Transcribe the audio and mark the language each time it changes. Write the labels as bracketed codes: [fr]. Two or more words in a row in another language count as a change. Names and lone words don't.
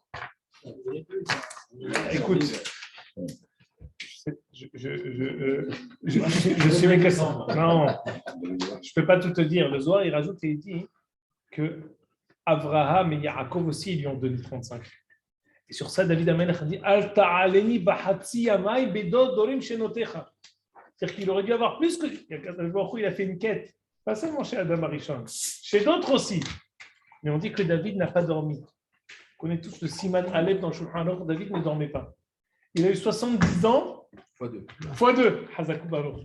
[fr] Écoute, je suis mécassant. Non, je ne peux pas tout te dire. Le Zohar, il rajoute et il dit que Avraham et Yaakov aussi, ils lui ont donné 35. Et sur ça, David Amelech a dit [he] אל תעלני בחצי ימי בדור דורים שנותיך. [fr] C'est-à-dire qu'il aurait dû avoir plus que. Il a fait une quête, pas seulement chez Adam Arishon, chez d'autres aussi. Mais on dit que David n'a pas dormi. On connaît tous le [he] סימן אלף [fr] dans le Shulchan Aruch. David ne dormait pas. Il a eu 70 ans. Fois 2. [he] חזק וברוך.